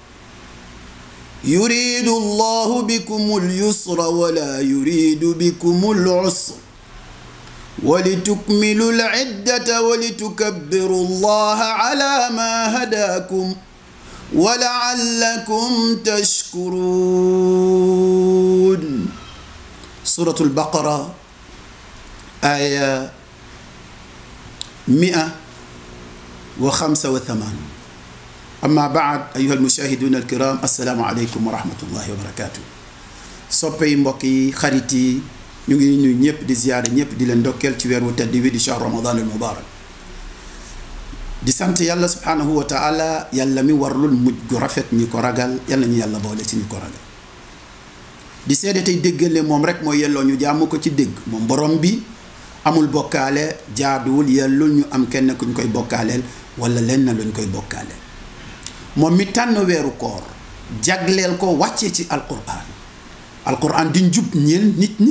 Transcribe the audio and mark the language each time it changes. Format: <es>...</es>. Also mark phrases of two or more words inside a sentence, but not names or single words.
<ar>يريد الله بكم اليسر ولا يريد بكم العسر ولتكملوا العدة ولتكبروا الله على ما هداكم ولعلكم تشكرون. سورة البقرة آية 185. أما بعد أيها المشاهدون الكرام السلام عليكم ورحمة الله وبركاته.</ar> <wo>soppey mbokk yi xarit yi ñu ngi nuyu ñëpp di ziyaare ñëpp di leen ndokkeel ci weer wu tedd wi di</wo> <ar>شهر رمضان</ar> <wo>al mubarak di sant yàlla</wo> <ar>سبحانه وتعالى</ar> <wo>yàlla mi warlul mujj gu rafet ñi ko ragal yàlla ñu yàlla boole ci ñi ko ragal di seede tey déggale moom rek mooy yelloo ñu jaamu ko ci dégg moom borom bi amul bokkaale jaaduwul yellul ñu am kenn ku ñu koy bokkaaleel wala lenn luñ koy bokkaaleel moom mi tànn weeru koor jagleel ko wàccee ci alquran di njub ñeel nit ñi.</wo>